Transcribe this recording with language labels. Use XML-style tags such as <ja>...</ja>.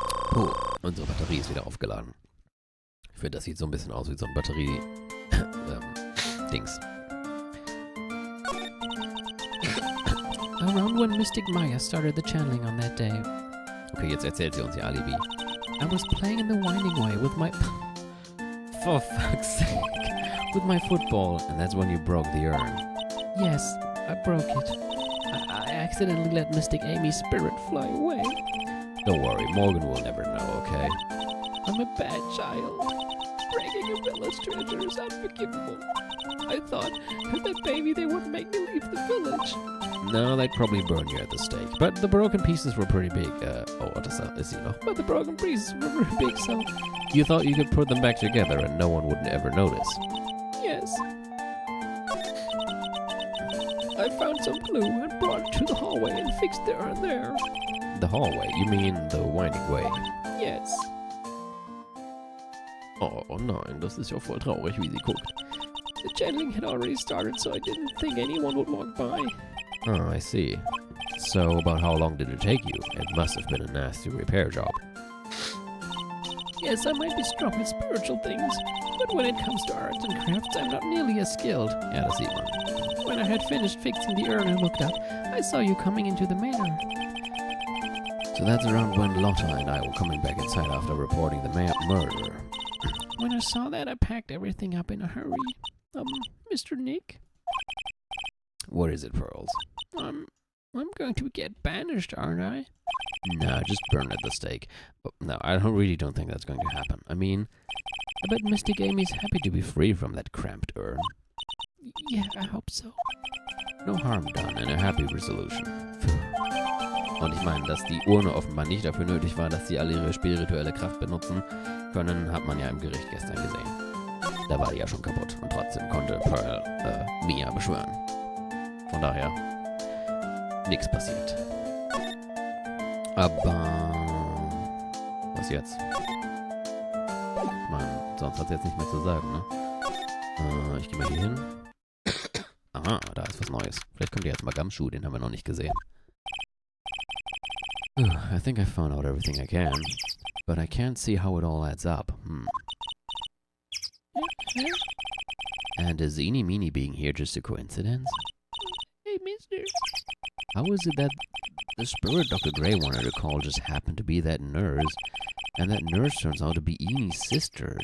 <de>Puh, unsere Batterie ist wieder aufgeladen. Ich finde, das sieht so ein bisschen aus wie so ein Batterie-Dings.</de> <en>Around when Mystic Maya started the channeling on that day,</en> <de>Okay, jetzt erzählt sie uns ihr Alibi.</de> <en>I was playing in the winding way with my... For fuck's sake. With my football. And that's when you broke the urn. Yes, I broke it. I accidentally let Mystic Amy's spirit fly away. Don't worry, Morgan will never know, okay? I'm a bad child. Breaking a village treasure is unforgivable. I thought that maybe they would make me leave the village. No, they'd probably burn you at the stake. But the broken pieces were pretty big. What is he noch? But the broken pieces were very big, so you thought you could put them back together and no one would ever notice. Yes. I found some glue and brought it to the hallway and fixed the urn there. The hallway? You mean the winding way? Yes.</en> <de>Oh nein, das ist ja voll traurig, wie sie guckt.</de> <en>The channeling had already started, so I didn't think anyone would walk by. Oh, I see. So, about how long did it take you? It must have been a nasty repair job. Yes, I might be strong with spiritual things, but when it comes to arts and crafts, I'm not nearly as skilled.</en> <de>Ja, das sieht man.</de> <en>When I had finished fixing the urn and looked up, I saw you coming into the manor. So that's around when Lotta and I were coming back inside after reporting the murder. When I saw that, I packed everything up in a hurry. Mr. Nick? What is it, Pearls? I'm going to get banished, aren't I? No, just burn at the stake. But no, I really don't think that's going to happen. I mean, I bet Mystic Amy's happy to be free from that cramped urn. Yeah, I hope so. No harm done and a happy resolution.</en> <de>Und ich meine, dass die Urne offenbar nicht dafür nötig war, dass sie alle ihre spirituelle Kraft benutzen können, hat man ja im Gericht gestern gesehen. Da war die ja schon kaputt und trotzdem konnte Pearl Mia beschwören. Von daher, nichts passiert. Aber was jetzt? Man, sonst hat sie jetzt nicht mehr zu sagen, ne? Ich gehe mal hier hin. Aha, da ist was Neues. Vielleicht kommt jetzt mal Gumshoe, den haben wir noch nicht gesehen.</de> <en>I think I found out everything I can, but I can't see how it all adds up. And is Eenie Meenie being here just a coincidence? Hey, mister. How is it that the spirit Dr. Gray wanted to call just happened to be that nurse, and that nurse turns out to be Enie's sister?</en>